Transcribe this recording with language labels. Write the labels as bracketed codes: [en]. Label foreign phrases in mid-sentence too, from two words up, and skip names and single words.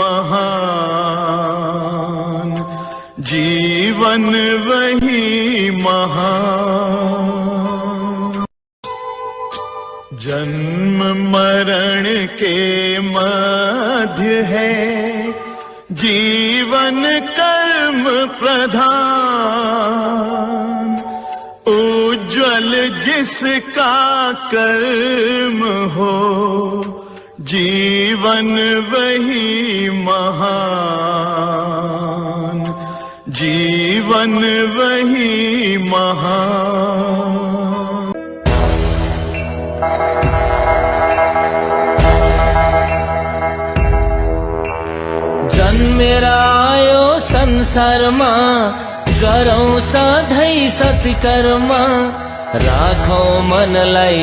[hi] महान जीवन वही महान जन्म मरण के मध्य है जीवन कर्म प्रधान उज्ज्वल जिसका कर्म हो जीवन वही महान जीवन वही महान [ne] जन्मेर आयो संसारमा गरौँ सधैँ सत्कर्म राखौँ मनलाई